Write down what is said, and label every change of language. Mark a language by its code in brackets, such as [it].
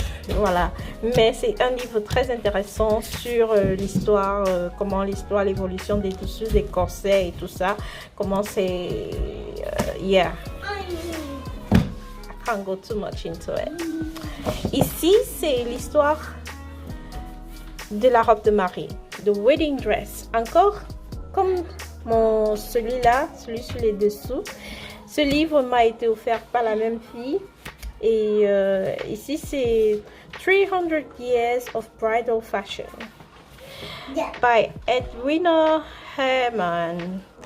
[fr] Voilà. Mais c'est un livre très intéressant sur l'histoire, comment l'histoire, l'évolution des tissus, des corsets et tout ça. Comment c'est, [en] I can't go too much into it. [fr] Ici, c'est l'histoire de la robe de mariée, [en] the wedding dress. [fr] Encore comme celui-là, celui sur les dessous. Ce livre m'a été offert par la même fille. Et ici, c'est 300 Years of Bridal Fashion by Edwina Herman.